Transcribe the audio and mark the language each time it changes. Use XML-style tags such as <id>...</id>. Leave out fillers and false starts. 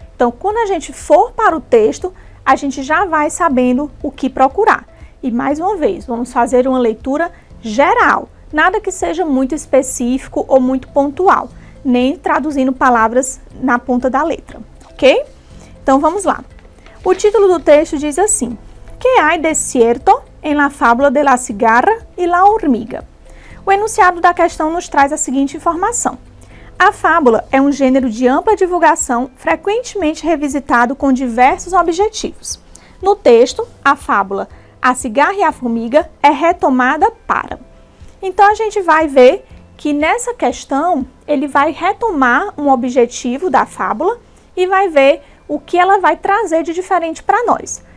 <pt>Então, quando a gente for para o texto, a gente já vai sabendo o que procurar. E mais uma vez, vamos fazer uma leitura geral, nada que seja muito específico ou muito pontual, nem traduzindo palavras na ponta da letra, ok? Então vamos lá.</pt> <es>O título do texto diz assim: ¿Qué hay de cierto en la fábula de la cigarra y la hormiga?</es> <pt>O enunciado da questão nos traz a seguinte informação: a fábula é um gênero de ampla divulgação, frequentemente revisitado com diversos objetivos. No texto, a fábula A Cigarra e a Formiga é retomada para. Então, a gente vai ver que nessa questão, ele vai retomar um objetivo da fábula e vai ver o que ela vai trazer de diferente para nós.</pt>